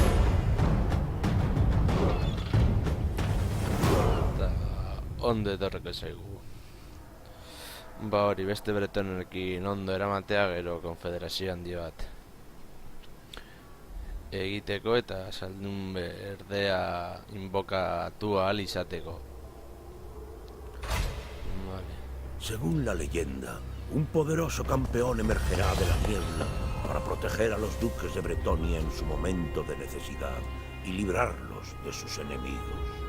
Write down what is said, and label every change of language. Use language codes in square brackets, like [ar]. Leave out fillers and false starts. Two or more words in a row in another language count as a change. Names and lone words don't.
[eu] Eta ondo etorreko zaigu. Ba hori, beste bretonekin ondo eramatea gero konfederazio handi bat egiteko eta saldun berdea inbokatua ahal izateko. [es] Vale. Según la leyenda, un poderoso campeón emergerá de la niebla para proteger a los duques de Bretonia en su momento de necesidad y librarlos de sus enemigos.